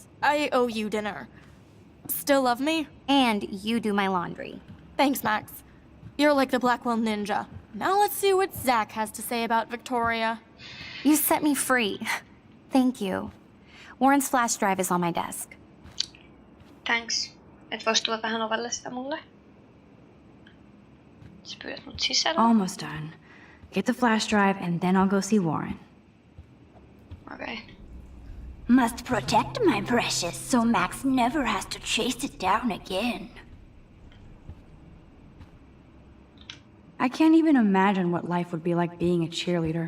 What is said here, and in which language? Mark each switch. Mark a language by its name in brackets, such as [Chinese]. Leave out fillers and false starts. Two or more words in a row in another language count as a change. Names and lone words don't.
[English] I owe you dinner. Still love me? And you do my laundry. Thanks, Max. You're like the Blackwell Ninja. Now let's see what Zach has to say about Victoria. You set me free. Thank you. Warren's flash drive is on my desk. Thanks. [Finnish] Et vois tulla vähän ovelle sitä mulle? Sä pyydät mut sisällä? [English] Almost done. Get the flash drive and then I'll go see Warren. Okay. Must protect my precious so Max never has to chase it down again. I can't even imagine what life would be like being a cheerleader.